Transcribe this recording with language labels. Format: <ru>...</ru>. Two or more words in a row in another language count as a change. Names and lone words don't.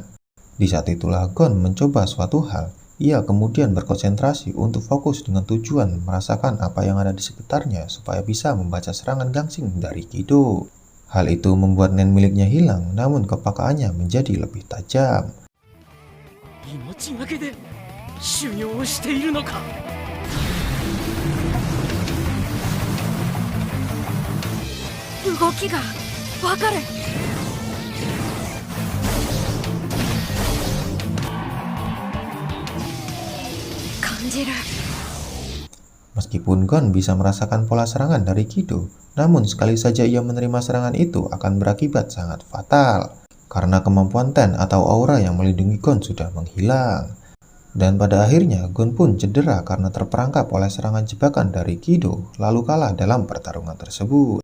<id>Di saat itulah Gon mencoba suatu hal, ia kemudian berkonsentrasi untuk fokus dengan tujuan merasakan apa yang ada di sekitarnya supaya bisa membaca serangan gangsing dari Kido. Hal itu membuat nen miliknya hilang, namun kepakaannya menjadi lebih tajam.</id> <ja>命がけで修行をしているのか。動きがわかる。感じる。</ja> <id>Meskipun Gon bisa merasakan pola serangan dari Kido, namun sekali saja ia menerima serangan itu akan berakibat sangat fatal. Karena kemampuan Ten atau aura yang melindungi Gon sudah menghilang. Dan pada akhirnya Gon pun cedera karena terperangkap oleh serangan jebakan dari Kido, lalu kalah dalam pertarungan tersebut.</id>